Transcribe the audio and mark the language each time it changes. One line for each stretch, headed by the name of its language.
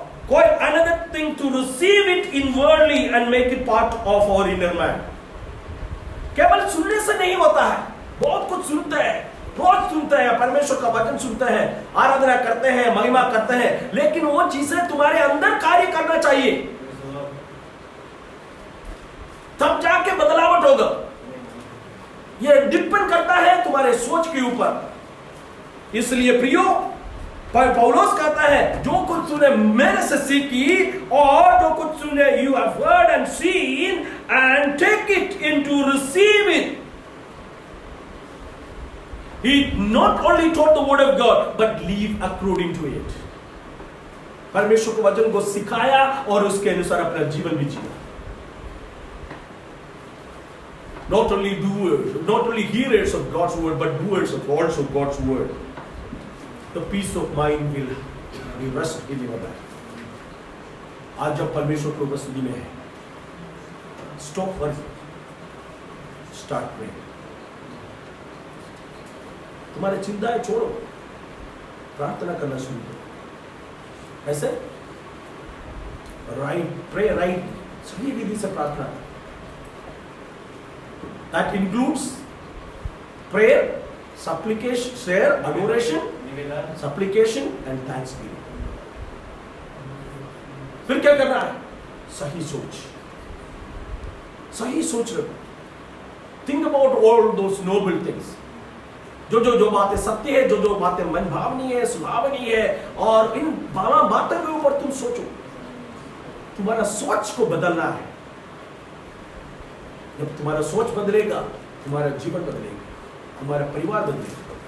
Hindi: कोई
English: another thing to receive it inwardly and make it part of our inner man.
Hindi: केवल सुनने से नहीं होता है, बहुत कुछ सुनते हैं, रोज सुनते हैं, परमेश्वर का वचन सुनते हैं, आराधना करते हैं, महिमा करते हैं, लेकिन वो चीजें तुम्हारे अंदर कार्य करना चाहिए, तब जाके बदलावट होगा। ये डिपेंड करता है तुम्हारे सोच के ऊपर। इसलिए प्रियो, पौलुस कहता है जो कुछ तूने मेरे से सीखी और जो कुछ तूने
English: you have heard and seen and take it into receive it. He not only taught the word of God but live according to it.
Hindi: परमेश्वर के वचन को सिखाया और उसके अनुसार अपना जीवन भी जिया।
English: Not only doers, not only hearers of God's word, but doers of also God's word. The peace of mind will be rest in your life.
Hindi: आज जब परमेश्वर की उपस्थिति में है,
English: stop worrying, start praying.
Hindi: तुम्हारे चिंताएं छोड़ो, प्रार्थना करना शुरू करो। ऐसे
English: pray right,
Hindi: सही विधि से प्रार्थना।
English: That includes prayer, supplication, prayer, adoration, supplication and thanksgiving.
Hindi: फिर क्या करना है? सही सोच, सही सोच रखो।
English: Think about all those noble things.
Hindi: जो बातें सत्य है, जो बातें मन भावनी है, सुभावनी है, और इन बातों के ऊपर तुम सोचो। तुम्हारा सोच को बदलना है। जब तुम्हारा सोच बदलेगा, तुम्हारा जीवन बदलेगा, तुम्हारा परिवार बदलेगा।